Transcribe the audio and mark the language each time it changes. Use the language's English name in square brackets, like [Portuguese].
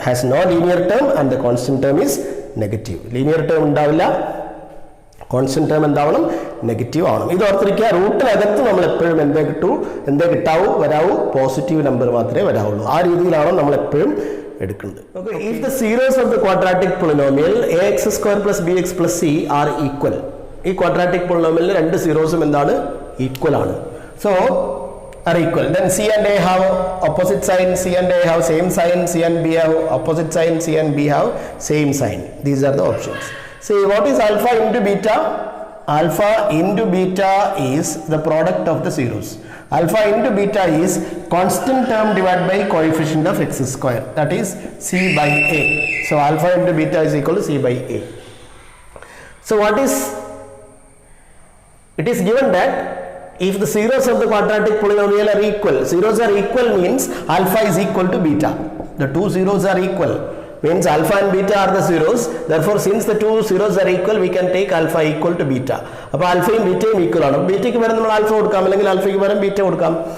[English] Has no linear term and the constant term is negative. [Malayalam] Linear term ഉണ്ടാവില്ല, constant term എന്താവണം? Negative ആവണം. ഇത് ഓർത്തിരിക്കുക. റൂട്ടിനകത്ത് നമ്മൾ എപ്പോഴും എന്തേ വരാവൂ? പോസിറ്റീവ് നമ്പർ മാത്രമേ വരാവുള്ളൂ. ആ രീതിയിലാണ് നമ്മൾ എപ്പോഴും എടുക്കുന്നത്. [English] Okay, if the zeros of the quadratic polynomial ax² plus bx plus c are equal, [Malayalam] ഈ quadratic polynomial രണ്ട് സീറോസും എന്താണ്? ഈക്വൽ ആണ്. [English] So are equal, then c and a have opposite sign, c and a have same sign, c and b have opposite sign, c and b have same sign. These are the options. See, what is alpha into beta? Alpha into beta is the product of the zeros. Alpha into beta is constant term divided by coefficient of x square, that is c by a. So alpha into beta is equal to c by a. So what is, it is given that if the zeros of the quadratic polynomial are equal, zeros are equal means alpha is equal to beta. The two zeros are equal means alpha and beta are the zeros. Therefore, since the two zeros are equal, we can take alpha equal to beta. [Malayalam] അപ്പോൾ ആൽഫയും ബീറ്റയും equal ആണ്. ബീറ്റയ്ക്ക് പകരം നമ്മൾ alpha കൊടുക്കാം, അല്ലെങ്കിൽ ആൽഫയ്ക്ക് പകരം beta കൊടുക്കാം.